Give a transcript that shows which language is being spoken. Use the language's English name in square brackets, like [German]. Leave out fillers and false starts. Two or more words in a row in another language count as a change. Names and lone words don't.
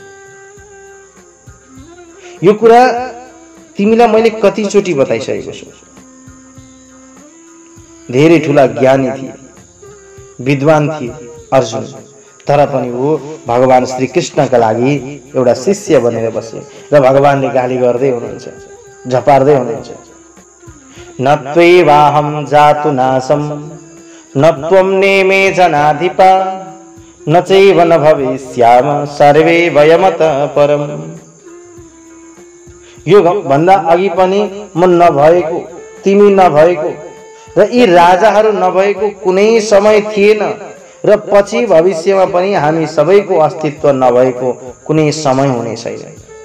[Nepali] यो कुरा तिमीलाई मैले कतिचोटि बताइसकेको छु। धेरै ठूला ज्ञानी थिए, विद्वान थिए अर्जुन, तर पनि वो भगवान श्री कृष्णका लागि एउटा शिष्य बनेर बसे र भगवानले गाली गर्दै हुनुहुन्छ, झपार्दै हुनुहुन्छ। [Sanskrit] न त्वैवाहं जातु नासं न त्वं नेमे जनाधिपा न चैव न भविष्याम सर्वे वयमतः परम्। [Nepali] यो भन्दा अघि पनि म नभएको, तिमी नभएको र यी राजाहरू नभएको कुनै समय थिएन र पछि भविष्यमा पनि हामी सबैको अस्तित्व नभएको कुनै समय हुने छैन।